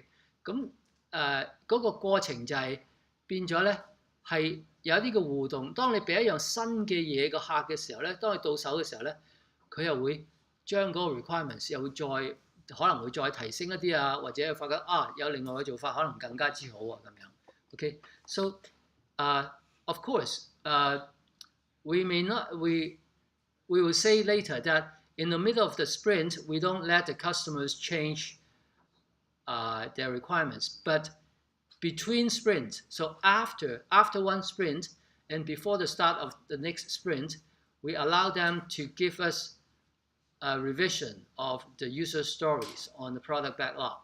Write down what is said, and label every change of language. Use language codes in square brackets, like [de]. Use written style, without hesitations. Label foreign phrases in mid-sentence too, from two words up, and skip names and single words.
[yue] 咁嗰個過程就係變咗咧，係有啲嘅互動。當你俾一樣新嘅嘢個客嘅時候咧，當佢到手嘅時候咧，佢又會將嗰個 requirements 又會再可能會再提升一啲啊，或者發覺啊有另外嘅做法可能更加之好啊咁樣。 [en] OK，so of course we will say later that in the middle of the sprint we don't let the customers change their requirements, but between sprints, so after one sprint and before the start of the next sprint, we allow them to give us a revision of the user stories on the product backlog.